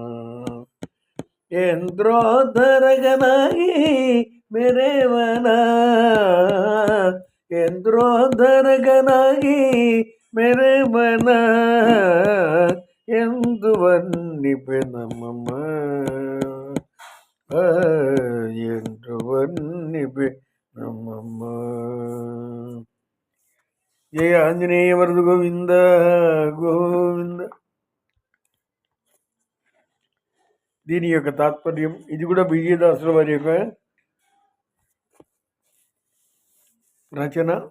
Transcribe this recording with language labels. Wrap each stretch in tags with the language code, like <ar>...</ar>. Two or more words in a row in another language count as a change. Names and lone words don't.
<kn>ಯಂತ್ರೋದ್ಧರಕನಾಗಿ ಮೆರೆವನ, ಯಂತ್ರೋದ್ಧರಕನಾಗಿ ಮೆರೆವನ, ಎಂದು ವರ್ಣಿಪೆ ನಮ್ಮಮ್ಮ, ಎಂದು ವರ್ಣಿಪೆ ನಮ್ಮಮ್ಮ.</kn> <te>జయ ఆంజనేయ వరదు గోవింద గోవింద. దీని యొక్క తాత్పర్యం, ఇది కూడా విజయదాసుల వారి యొక్క రచన.</te>